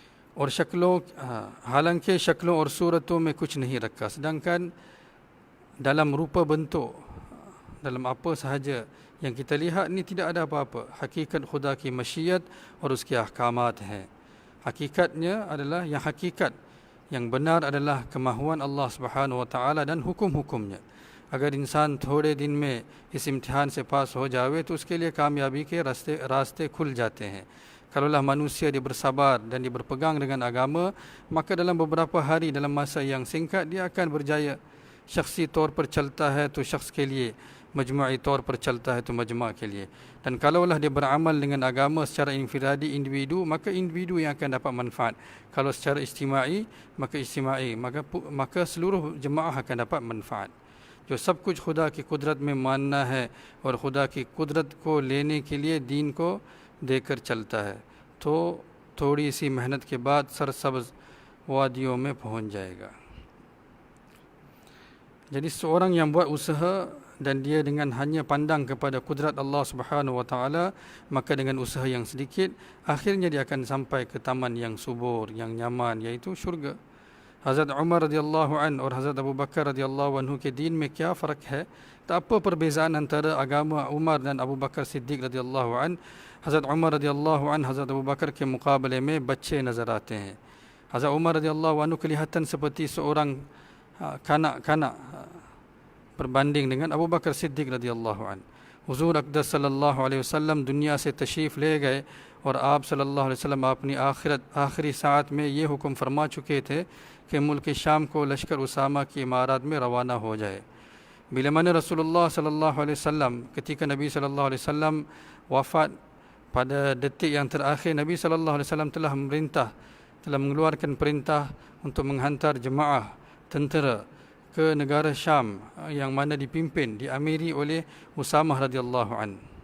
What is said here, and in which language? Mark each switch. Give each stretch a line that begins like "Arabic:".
Hindi: और शक्लों हालांकि शक्लों और सूरतों में कुछ नहीं रखा,
Malay: sedangkan dalam rupa bentuk, dalam apa sahaja yang kita lihat ni tidak ada apa-apa.
Hindi: Hakikat खुदा की मशीयत और उसके अहकामात है.
Malay: Hakikatnya adalah yang hakikat, yang benar adalah kemahuan Allah Subhanahu wa taala dan hukum-hukumnya.
Hindi: अगर इंसान थोड़े दिन में इस इम्तिहान से पास हो जावे तो उसके लिए कामयाबी के रास्ते खुल जाते हैं.
Malay: Kalaulah manusia dia bersabar dan dia berpegang dengan agama, maka dalam beberapa hari, dalam masa yang singkat, dia akan berjaya.
Hindi: Syakhsi तौर पर चलता है तो शख्स के लिए, majmu'i तौर पर चलता है तो majma' के लिए.
Malay: Dan kalaulah dia beramal dengan agama secara infiradi, individu, maka individu yang akan dapat manfaat. Kalau secara istima'i, maka istima'i, maka seluruh jemaah akan dapat manfaat.
Hindi: जो सब कुछ खुदा की कुदरत में मानना है और खुदा की कुदरत को लेने के लिए दीन को देकर चलता है, तो थोड़ी सी मेहनत के बाद सरसब्ज वादियों में पहुंच जाएगा.
Malay: Jadi seorang yang buat usaha dan dia dengan hanya pandang kepada kudrat Allah Subhanahu wa taala, maka dengan usaha yang sedikit akhirnya dia akan sampai ke taman yang subur, yang nyaman, iaitu syurga.
Hindi: हज़रत उमर रज़ियल्लाहु अन्हु और हज़रत अबू बकर रज़ियल्लाहु अन्हु के दीन में क्या फ़र्क है?
Malay: Tak apa perbezaan antara agama Umar dan Abu Bakar Siddiq रज़ियल्लाहु अन्हु.
Hindi: हज़रत उमर रज़ियल्लाहु अन्हु हज़रत अबू बकर के मुकाबले में बच्चे नज़र आते हैं.
Malay: हज़रत उमर रज़ियल्लाहु अन्हु kelihatan seperti seorang kanak-kanak berbanding dengan Abu Bakar Siddiq रज़ियल्लाहु अन्हु.
Hindi: हुज़ूर अक़दस सल्लल्लाहु अलैहि वसल्लम दुनिया से तशरीफ़ ले गए और आप सल्लल्लाहु अलैहि वसल्लम अपनी आखिरी साथ में ये हुक्म फरमा चुके थे कि मुल्क शाम को लश्कर उसामा की इमारत में रवाना हो जाए.
Malay: Bila mana Rasulullah sallallahu alaihi wasallam, ketika Nabi sallallahu alaihi wasallam wafat, pada detik yang terakhir Nabi sallallahu alaihi wasallam telah mengeluarkan perintah untuk menghantar jemaah tentera ke negara Syam yang mana diamiri oleh Usamah radhiyallahu an.